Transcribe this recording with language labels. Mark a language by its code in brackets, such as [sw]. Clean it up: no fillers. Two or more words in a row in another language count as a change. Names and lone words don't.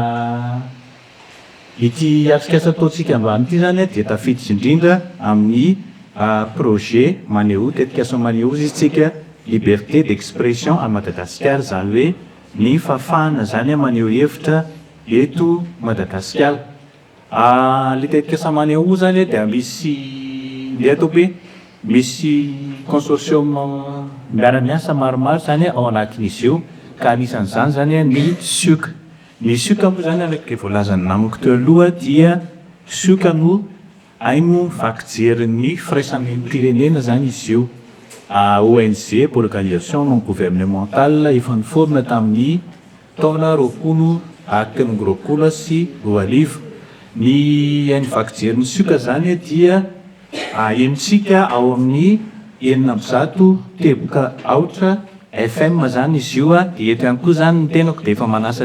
[mg] ity atikasa ataontsika ambany ity zany dia tafiditra indrindra amin'ny projet maneho tetikasa maneho izy tsika [fr] liberté d'expression [mg] à Madagascar zany hoe ny fafana zany maneho hevitra eto Madagasikara le tetikasa maneho zany dia misy le atao hoe misy consortium miara-miasa maromaro zany ao anatin'izy io ka anisan'izany zany ny sioka ny sioka moa zany araka voalazany namako teo aloha dia sioka no aino vaky ny firaisan'ny pirenena zany izy io ONG [fr] pour l'organisation non gouvernementale [mg] efa niforona tamin'ny taona roapolo roapolo sy roa arivo ny aino vaky ny sioka zany dia enitsika ao amin'ny enina ambizato teboka aotra FM zany izy io dia eto ihany koa zany ny tenako dia efa manasa